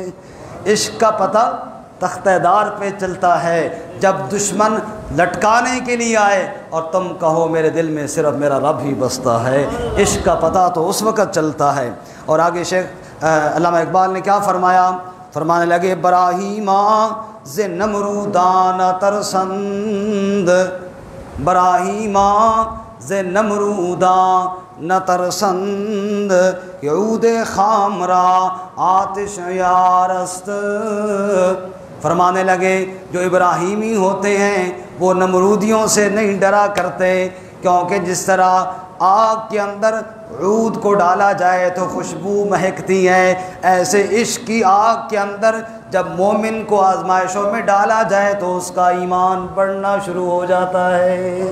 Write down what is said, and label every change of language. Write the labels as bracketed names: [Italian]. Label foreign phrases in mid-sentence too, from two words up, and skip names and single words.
[Urdu] عشق کا پتہ تختہ دار پہ چلتا ہے جب دشمن لٹکانے کے لیے آئے اور تم کہو میرے دل میں صرف میرا رب ہی بستا ہے، عشق کا پتہ تو اس وقت چلتا ہے۔ اور آگے شیخ علامہ اقبال نے کیا فرمایا، فرمانے لگے، [Persian] براہیمہ ز نمرودان ترسند، براہیمہ ز نمرودان نہ ترسند، عود خامرا آتش یارست۔ [Urdu] فرمانے لگے جو ابراہیمی ہوتے ہیں وہ نمرودیوں سے نہیں ڈرا کرتے، کیونکہ جس طرح آگ کے اندر عود کو ڈالا جائے تو خوشبو مہکتی ہے، ایسے عشق کی آگ کے اندر جب مومن کو آزمائشوں میں ڈالا جائے تو اس کا ایمان بڑھنا شروع ہو جاتا ہے۔